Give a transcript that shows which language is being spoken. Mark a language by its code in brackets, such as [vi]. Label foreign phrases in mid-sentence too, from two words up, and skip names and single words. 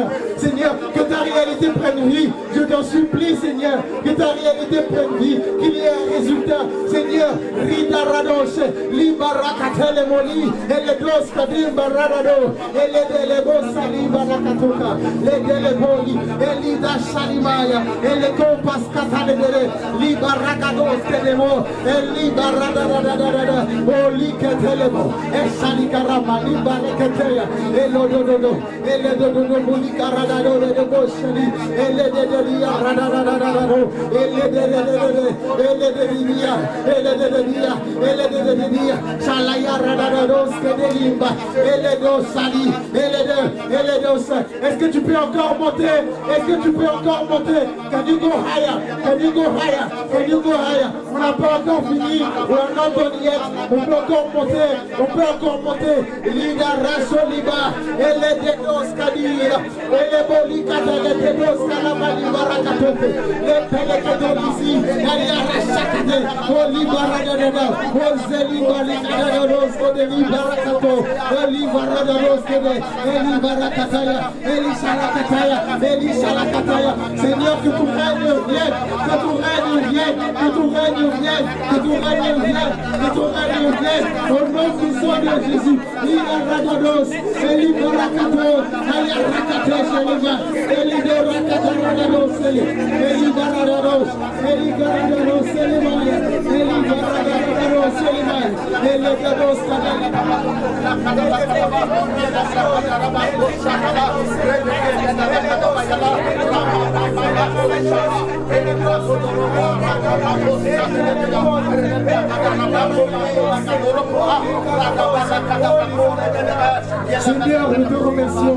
[fr] Seigneur, que ta réalité prenne vie. Je t'en supplie, Seigneur. Que ta réalité prenne vie. Qu'il y ait un résultat. Seigneur, Rida Radoche, Libarakatele Moli, et les dos Kadim Baradado, et les délébos Sali Barakatoka, les déléboli, et l'Ida Shalimaya, et les compas Katanedere, Libarakados Kedemo, et Libaradadadadada, Oli Ketelebo, Esanikarama, Limbaleketea, Elododo, Eledodo, Mulikaradado, de Boshani, Elededia, Radadado, Elededia, Salaya Radados, Kedelimba, Eledo Sali, Eledos. Est-ce que tu peux encore monter? Est-ce que tu peux encore monter? [en] Can you go higher? Can you go higher? Can you go higher? [fr] On n'a pas encore fini. On n'a pas [en] done yet. [fr] On peut encore monter. On peut encore monter. Liga Rasoliba. Eledos Kadia. Elebolika. Eledos Kalamali Barakatote. Lepelekadolisi. Elia Rashakade. Olibaradada. Ozelibalikados. Odelibarakato. Olibaradados. Elibarakataya. Elishalakataya. Elishalakataya. Seigneur, que ton règne vienne. Que ton règne vienne. Que ton règne vienne. Que ton règne vienne. Que ton règne vienne. Au nom puissant de Jésus. Ibaradados. Elibarakato. Aliarakate Sheliva. Elibarakato. Elibaradados. Elibaradados. Selimaya. Elibaradados. Selimaya. Elibaradados. Seigneur, nous te remercions.